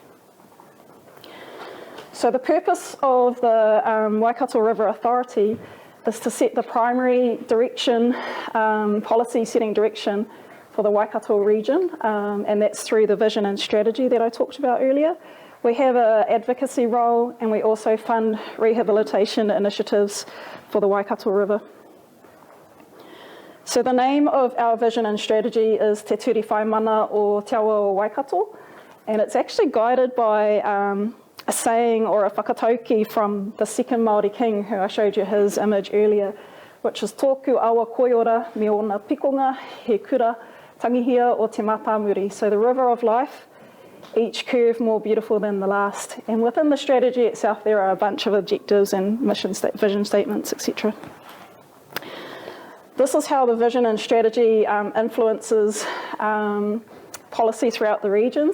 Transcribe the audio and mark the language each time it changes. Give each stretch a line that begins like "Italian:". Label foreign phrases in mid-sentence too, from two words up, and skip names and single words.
English: So the purpose of the Waikato River Authority is to set the primary direction, policy setting direction for the Waikato region, and that's through the vision and strategy that I talked about earlier. We have an advocacy role, and we also fund rehabilitation initiatives for the Waikato River. So the name of our vision and strategy is Te Ture Whai Mana o Te Awa o Waikato, and it's actually guided by a saying or a whakatauki from the second Māori king, who I showed you his image earlier, which is
Māori: tōku awa koiora me ona pikonga he kura tangihia o te matamuri.
English: So the river of life, each curve more beautiful than the last. And within the strategy itself, there are a bunch of objectives and vision statements, etc. This is how the vision and strategy influences policy throughout the region.